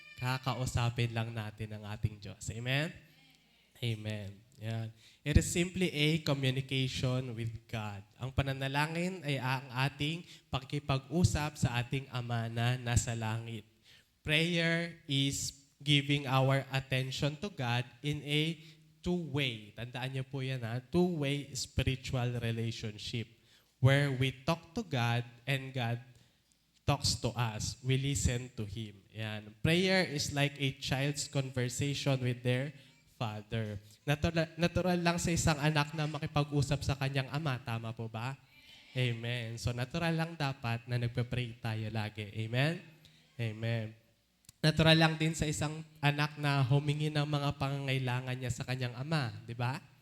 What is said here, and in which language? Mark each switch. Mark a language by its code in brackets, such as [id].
[tl] Kakausapin lang natin ang ating Diyos. Amen? Amen. [en] It is simply a communication with God. [tl] Ang pananalangin ay ang ating pakikipag-usap sa ating Ama na nasa langit. [en] Prayer is giving our attention to God in a two-way. [tl] Tandaan niyo po yan, [en] two-way spiritual relationship where we talk to God and God talks to us. We listen to Him. Prayer is like a child's conversation with their father. [tl] Natural lang sa isang anak na makipag-usap sa kanyang ama. Tama po ba? Amen. So natural lang dapat na nagpe-pray tayo lagi. Amen? Amen. Natural lang din sa isang anak na humingi ng mga pangangailangan niya sa kanyang ama. Di ba?